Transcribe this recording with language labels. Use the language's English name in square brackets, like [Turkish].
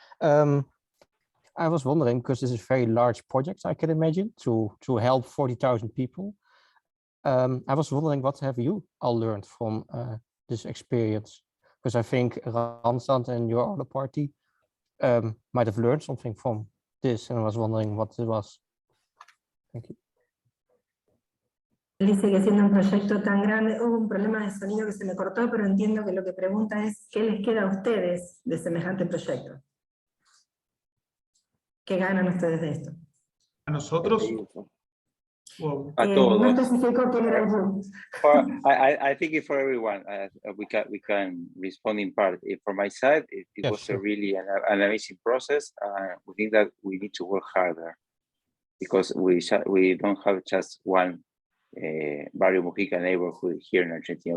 [English] I was wondering, because this is a very large project, I can imagine, to help 40,000 people. I was wondering, what have you all learned from this experience? Because I think Randstad and your other party might have learned something from this, and I was wondering what it was. Thank you. [Spanish] Dice que siendo un proyecto tan grande, hubo un problema de sonido que se me cortó, pero entiendo que lo que pregunta es ¿qué les queda a ustedes de semejante proyecto? ¿Qué ganan ustedes de esto? A nosotros. Wow. No especificó quién era yo. [English] I think it's for everyone. We can respond in part. For my side, it yes, was sure. a really an amazing process. We think that we need to work harder because we don't have just one Barrio Mujica neighborhood here in Argentina.